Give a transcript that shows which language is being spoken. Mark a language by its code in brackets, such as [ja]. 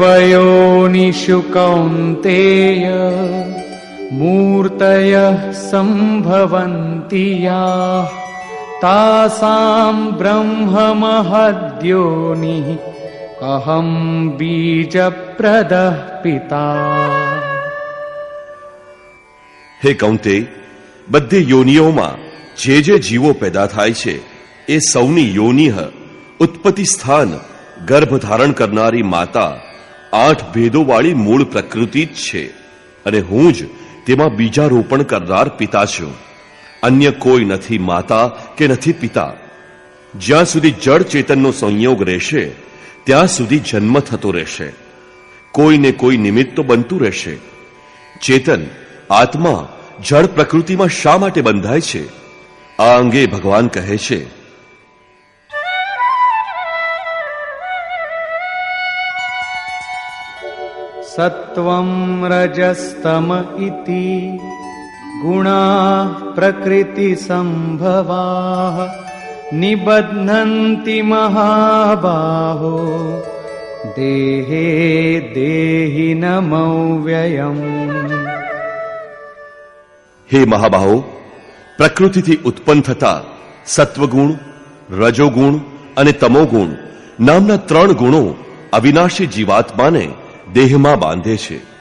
[sa] सर्वयोनिषु कौन्तेय मूर्तयः सम्भवन्ति याः तासां ब्रह्ममहद्योनिः अहं बीजप्रदः पिता। [gu] હે કૌંતે, બધી યોનિઓમાં જે જે જીવો પેદા થાય છે એ સૌની યોનિહ ઉત્પત્તિ સ્થાન ગર્ભ ધારણ કરનારી માતા 8 ભેદોવાળી મૂળ પ્રકૃતિ જ છે અને હું જ તેમાં બીજારોપણ કરનાર પિતા છું. અન્ય કોઈ નથી માતા કે નથી પિતા. જ્યાં સુધી જડ ચેતનનો સંયોગ રહેશે ત્યાં સુધી જન્મ થતો રહેશે. કોઈને કોઈ નિમિત્ત તો બનતું રહેશે. ચેતન આત્મા જળ પ્રકૃતિમાં શા માટે બંધાય છે? આ અંગે ભગવાન કહે છે, [sa] सत्वं रजस्तम इति गुणाः प्रकृति संभवाः निबध्नन्ति महाबाहो देहे देहिनमव्ययम्। [gu] હે મહાબાહો, પ્રકૃતિથી ઉત્પન્ન થતા સત્વગુણ, રજોગુણ અને તમોગુણ નામના 3 ગુણો અવિનાશી જીવાત્માને દેહમાં બાંધે છે.